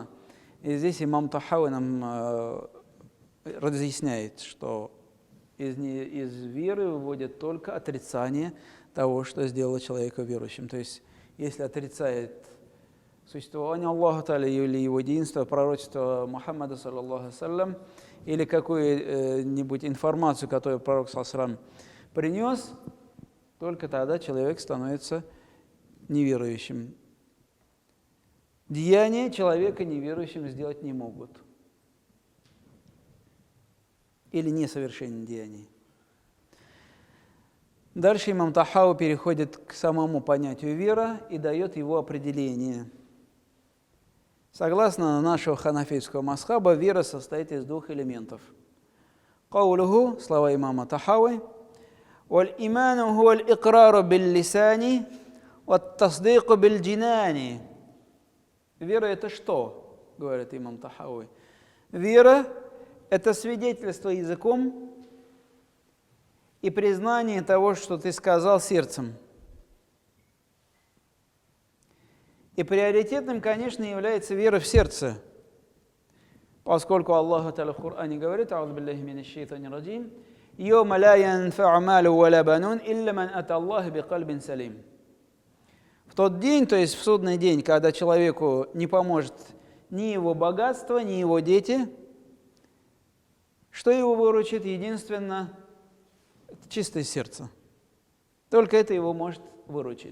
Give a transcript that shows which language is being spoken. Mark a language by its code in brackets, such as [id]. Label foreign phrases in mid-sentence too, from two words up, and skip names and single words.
[ru] И здесь имам Тахави нам разъясняет, что из веры выводит только отрицание того, что сделало человека верующим. То есть, если отрицает существование [ar] الله تعالى [ru] или его единство, пророчество Мухаммада, [ar] صلى الله عليه وسلم, [ru] или какую-нибудь информацию, которую пророк, [ar] صلى الله عليه وسلم, [ru] принес, только тогда человек становится неверующим. Деяния человека неверующим сделать не могут. Или несовершенные деяния. Дальше имам Тахави переходит к самому понятию вера и дает его определение. Согласно нашего ханафитского мазхаба, вера состоит из двух элементов. [ar] Каулуху, [ru] слова имама Тахави, [ar] «والإيمان هو الإقرار باللسان والتصديق بالجنان». [ru] Вера – это что? говорит имам Тахауи. Вера – это свидетельство языком и признание того, что ты сказал сердцем. И приоритетным, конечно, является вера в сердце, поскольку [ar] الله تعالى [ru] в Коране говорит: [ar] «أعوذ بالله من الشيطان الرجيم يوم لا ينفع مال ولا بنون إلا من أتى الله بقلب سليم». [ru] В тот день, то есть в судный день, когда человеку не поможет ни его богатство, ни его дети, что его выручит? Единственно, чистое сердце. Только это его может выручить.